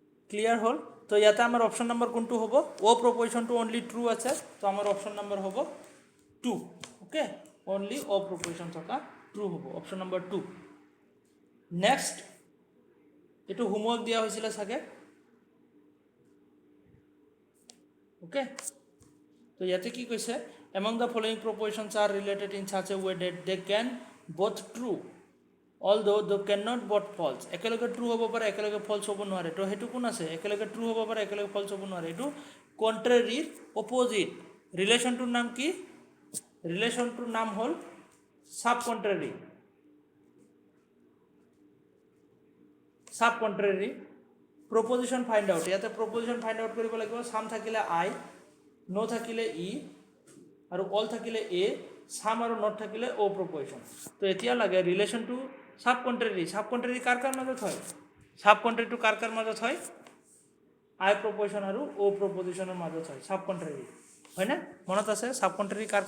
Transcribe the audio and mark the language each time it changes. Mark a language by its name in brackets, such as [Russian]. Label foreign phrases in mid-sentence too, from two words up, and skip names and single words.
[Assamese] ক্লিয়াৰ হ'ল তো ইয়াতে আমাৰ [English] option number [Assamese] কোনটো হ'ব [English] O propositionটো only true [Assamese] আছে তো আমাৰ [English] option number [Assamese] হ'ব 2 [English] okay only O proposition [Assamese] থকা ট্ৰু হ'ব [English] option number [Assamese] 2 নেক্সট এইটো হোমৱৰ্ক দিয়া হৈছিলে চাগে ওকে তো ইয়াতে কি কৈছে [English] among the following propositions are related in such a way that they can both true although they cannot both false [Assamese] একেলগে ট্ৰু হ'ব পাৰে একেলগে ফলছ হ'ব নোৱাৰে তো হেতু কোন আছে একেলগে ট্ৰু হ'ব পাৰে একেলগে ফলছ হ'ব নোৱাৰে এটো [English] contraryৰ opposite relationটোৰ [Assamese] নাম কি ৰিলেশনটোৰ নাম হ'ল সাব [English] contrary proposition find out [Assamese] ইয়াতে [English] proposition find out [Assamese] কৰিব লাগিব সাম থাকিলে I নো থাকিলে ই আৰু অল থাকিলে এ সাম আৰু নট থাকিলে ও proposition তো এতিয়া লাগে [English] relationটো sub contrary [Assamese] কাৰ মাজত হয় [English] sub contraryটো [Assamese] কাৰ মাজত হয় [English] I proposition [Assamese] আৰু [English] O propositionৰ [Assamese] মাজত হয় [English] sub contrary [Assamese] হয় না মনত আছে [English] sub contrary [Assamese] কাৰ